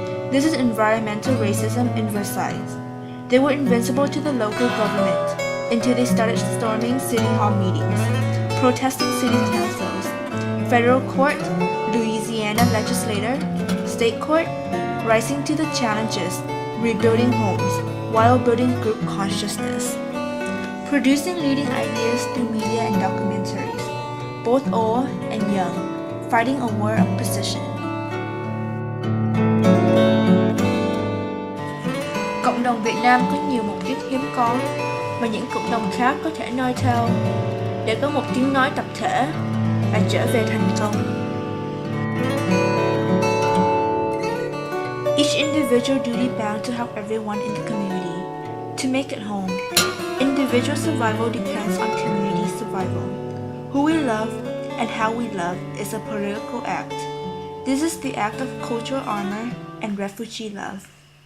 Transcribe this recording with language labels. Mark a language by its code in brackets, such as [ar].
[en] This is environmental racism in Versailles. They were invincible to the local government until they started storming city hall meetings, protesting city councils, federal court, Louisiana legislator, state court, rising to the challenges, rebuilding homes while building group consciousness. Producing leading ideas through media and documentaries, both old and young, fighting a war of precision. [vi] Cộng đồng Việt Nam có nhiều mục đích hiếm có mà những cộng đồng khác có thể noi theo để có một tiếng nói tập thể và trở về thành công. [en] Each individual duty bound to help everyone in the community to make it home. Individual survival depends on community survival. Who we love and how we love is a political act. This is the act of cultural armor and refugee love.